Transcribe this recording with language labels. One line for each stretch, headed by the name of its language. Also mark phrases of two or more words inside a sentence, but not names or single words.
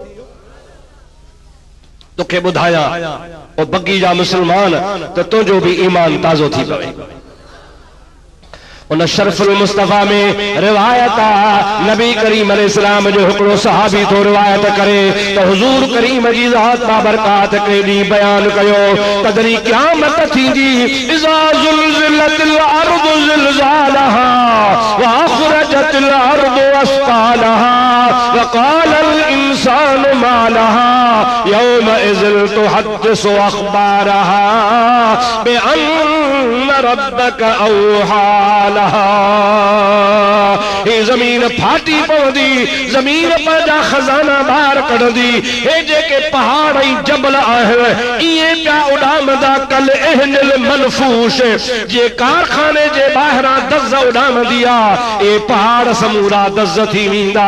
Sindhi: तोखे ॿुधायां ओ बगी जा मुसलमान त तुंहिंजो बि ईमान ताज़ो थी पवे। उन शरफुल मुस्तफा में रिवायत आहे, नबी करीम अलैहिस्सलाम जो हिकिड़ो सहाबी थो रिवायत करे त हुजूर करीम जी ज़ात बाबरकात केॾी बयान कयो, तदरी क़यामत थींदी,
Arabic: إذا زلزلت الأرض زلزالها وأخرجت الأرض أثقالها وقال الإنسان ما لها يومئذ تحدث أخبارها بأن ربك أوحى لها.
Sindhi: हे ज़मीन फाटी पवंदी, ज़मीन पंहिंजा खज़ाना ॿाहिरि कढंदी। हे जेके पहाड़ ऐं जबल आहिनि इहे पिया उॾामंदा
Arabic: كالعهن المنفوش,
Sindhi: जे कारखाने जे ॿाहिरां दज़ उॾामंदी आहे, ए पहाड़ समूरा दज़ थी वेंदा।